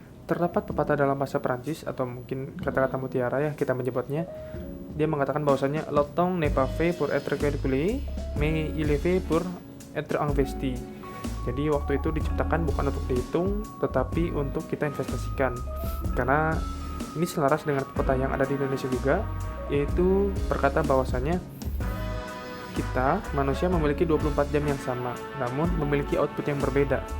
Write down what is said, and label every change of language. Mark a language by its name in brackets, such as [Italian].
[Indonesian] Terdapat pepatah dalam bahasa Perancis atau mungkin kata-kata mutiara ya kita menyebutnya. Dia mengatakan bahwasanya [French] le temps n'est pas fait pour être calculé, mais il est fait pour être investi. [Indonesian] Jadi waktu itu diciptakan bukan untuk dihitung, tetapi untuk kita investasikan. Karena ini selaras dengan pepatah yang ada di Indonesia juga, yaitu berkata bahwasanya kita manusia memiliki 24 jam yang sama, namun memiliki output yang berbeda.